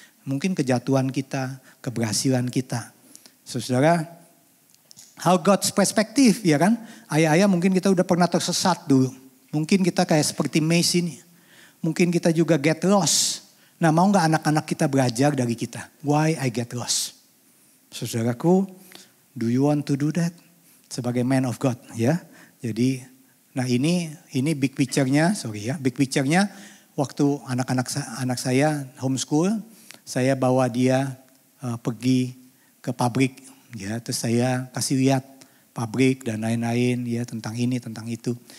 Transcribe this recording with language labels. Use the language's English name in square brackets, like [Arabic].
[Indonesian] Mungkin kejatuhan kita, keberhasilan kita. Saudara, [English] how God's perspective [Indonesian] ya kan. Ayah-ayah mungkin kita udah pernah tersesat dulu. Mungkin kita kayak seperti Mace ini. Mungkin kita juga [English] get lost. [Indonesian] Nah, mau gak anak-anak kita belajar dari kita? [English] Why I get lost? Saudaraku, do you want to do that? [Indonesian] Sebagai [English] man of God [Indonesian] ya. Jadi, nah ini [English] big picture- [Indonesian] nya, big picture-nya waktu anak saya homeschool, saya bawa dia pergi ke pabrik ya, terus saya kasih lihat pabrik dan lain-lain ya, tentang ini, tentang itu.